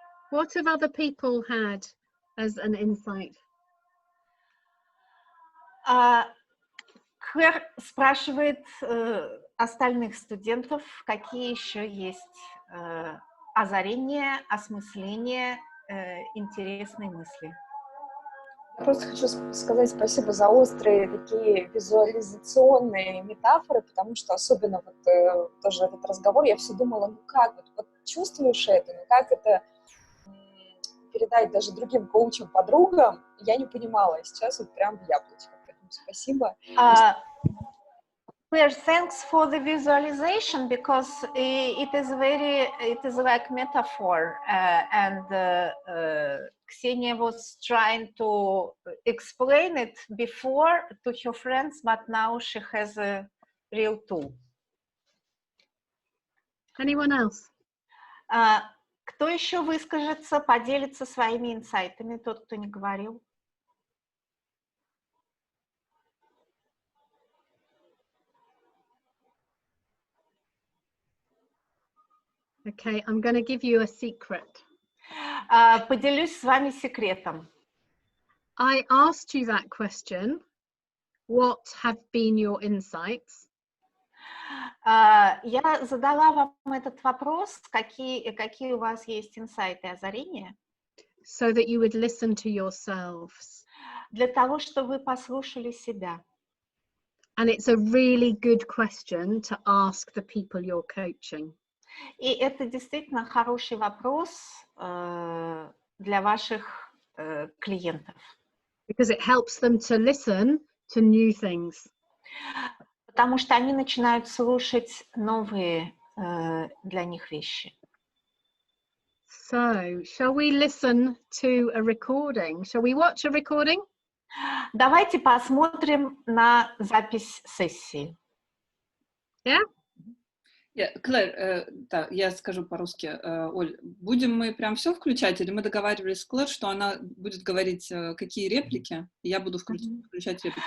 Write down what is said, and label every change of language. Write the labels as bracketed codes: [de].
[en] What have other people had as an insight? [ru] Клэр спрашивает остальных студентов, какие еще есть озарения, осмысления, интересные мысли. Я просто хочу сказать спасибо за острые такие визуализационные метафоры, потому что особенно вот тоже этот разговор, я все думала, ну как, вот чувствуешь это, ну как это передать даже другим коучам, подругам, я не понимала, и сейчас вот прям в яблочко. Поэтому спасибо. [en] Claire, thanks for the visualization because it is like metaphor, and Ksenia was trying to explain it before to her friends, but now she has a real tool. Anyone else? [ru] Кто еще выскажется, поделится своими инсайтами, тот, кто не говорил? [en] Okay, I'm going to give you a secret. [ru] Поделюсь с вами секретом. [en] I asked you that question. What have been your insights? [ru] Я задала вам этот вопрос, какие у вас есть инсайты, озарения, [en] so that you would listen to yourselves. [ru] Для того, чтобы вы послушали себя. [en] And it's a really good question to ask the people you're coaching. [ru] И это действительно хороший вопрос для ваших клиентов. [en] Because it helps them to listen to new things. [ru] Потому что они начинают слушать новые для них вещи. [en] So, shall we listen to a recording? Shall we watch a recording? [ru] Давайте посмотрим на запись сессии. [en] Yeah? [ru] Клэр, да, я скажу по-русски. Оль, будем мы прям все включать, или мы договаривались с Клэр, что она будет говорить, какие реплики, и я буду включать реплики?